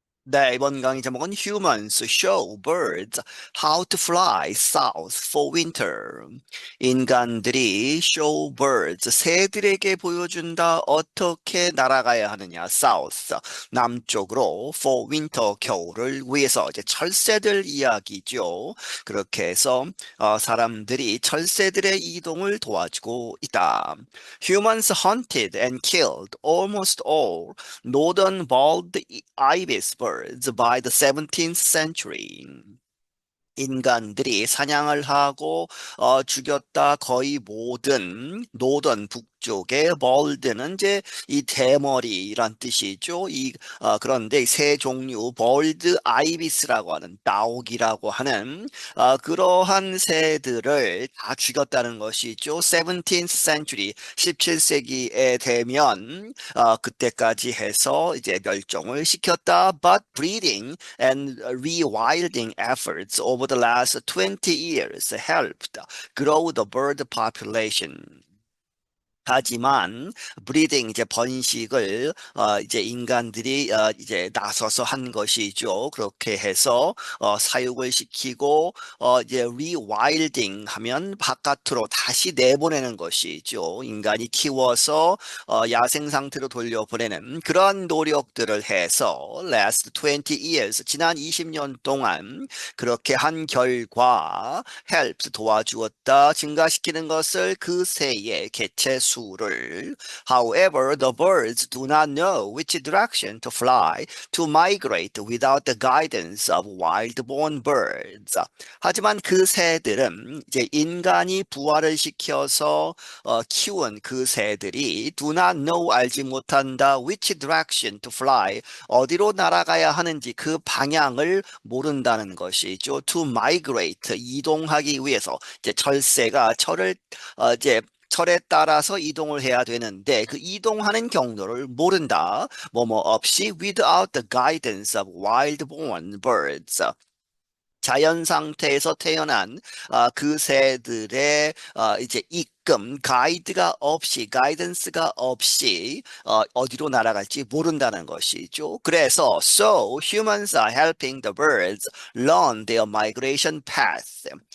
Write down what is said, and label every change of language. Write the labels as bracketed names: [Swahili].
[Korean] 네, 이번 강의 제목은 [English] Humans show birds how to fly south for winter. [Korean] 인간들이 [English] show birds, [Korean] 새들에게 보여준다. 어떻게 날아가야 하느냐. [English] south, [Korean] 남쪽으로 [English] for winter, [Korean] 겨울을 위해서. 이제 철새들 이야기죠. 그렇게 해서 사람들이 철새들의 이동을 도와주고 있다. [English] Humans hunted and killed almost all northern bald ibis birds by the 17th century. [Korean] 인간들이 사냥을 하고 죽였다 거의 모든 노던 북쪽의 벌드는 이제 이 대머리란 뜻이죠. 그런데 새 종류 벌드 아이비스라고 하는 나옥이라고 하는 그러한 새들을 다 죽였다는 것이죠. [English] 17th century [Korean] 17세기에 되면 그때까지 해서 이제 멸종을 시켰다. [English] But breeding and rewilding efforts over the last 20 years helped grow the bird population. [Korean] 하지만 브리딩 이제 번식을 이제 인간들이 이제 나서서 한 것이죠. 그렇게 해서 사육을 시키고 이제 리와일딩 하면 바깥으로 다시 내보내는 것이죠. 인간이 키워서 야생 상태로 돌려보내는 그런 노력들을 해서 [English] last 20 years [Korean] 지난 20년 동안 그렇게 한 결과 [English] helps [Korean] 도와주었다. 증가시키는 것을 그 새의 개체 수를. [English] However, the birds do not know which direction to fly to migrate without the guidance of wild-born birds. [Korean] 하지만 그 새들은 이제 인간이 부화를 시켜서 키운 그 새들이 [English] do not know [Korean] 알지 못한다 [English] which direction to fly [Korean] 어디로 날아가야 하는지 그 방향을 모른다는 것이죠. [English] To migrate [Korean] 이동하기 위해서 이제 철새가 이제 철에 따라서 이동을 해야 되는데 그 이동하는 경로를 모른다. 뭐뭐 없이 [English] without the guidance of wild-born birds. [Korean] 자연 상태에서 태어난 그 새들의 이제 가이드가 없이, 가이던스가 없이 어디로 날아갈지 모른다는 것이죠. 그래서 [English] so humans are helping the birds learn their migration path.